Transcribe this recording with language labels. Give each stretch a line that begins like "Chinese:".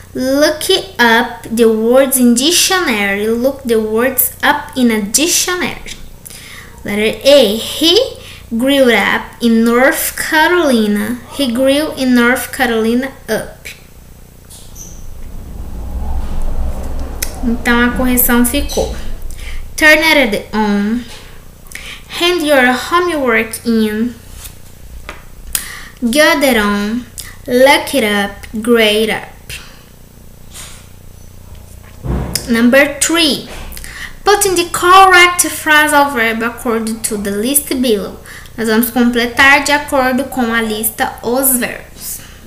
English: Look up the words in dictionary. Look the words up in a dictionary. Letter A. He grew up in North Carolina. He grew in North Carolina up.
Portuguese: Então a correção ficou:
English: turn it on. Hand your homework in. Get it on. Look it up, grade up. Number 3. Put in the correct phrasal verb according to the list below.
Portuguese: Nós vamos completar de acordo com a lista os verbos.